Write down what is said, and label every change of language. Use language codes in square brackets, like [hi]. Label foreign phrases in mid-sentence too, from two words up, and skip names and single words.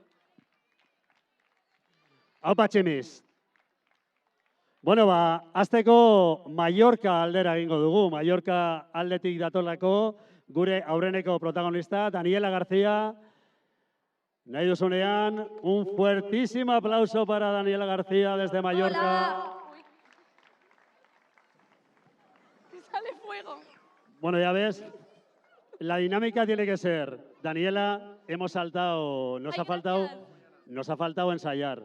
[eu] Haupa, Tximis. Bueno, hasteko Mallorca aldera egingo dugu. Mallorca aldetik datolako gure aurreneko protagonista, Daniela García, Nahi duzunean, [es] un fuertísimo aplauso para Daniela García desde Mallorca. Hola. Uy. Sale fuego. Bueno, ya ves, la dinámica tiene que ser, Daniela, hemos saltado, Ay, gracias. nos ha faltado ensayar.